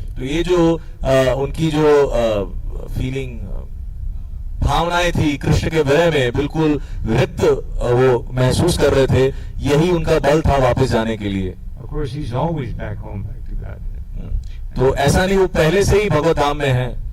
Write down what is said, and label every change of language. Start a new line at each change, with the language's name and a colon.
Hindi: तो ये जो उनकी जो फीलिंग भावनाएं थी कृष्ण के विरह में, बिल्कुल रिक्त वो महसूस कर रहे थे, यही उनका बल था वापस जाने के लिए.
English: Of course, he's always back home, back to God.
Hindi: तो ऐसा नहीं, वो पहले से ही भगवत धाम में है,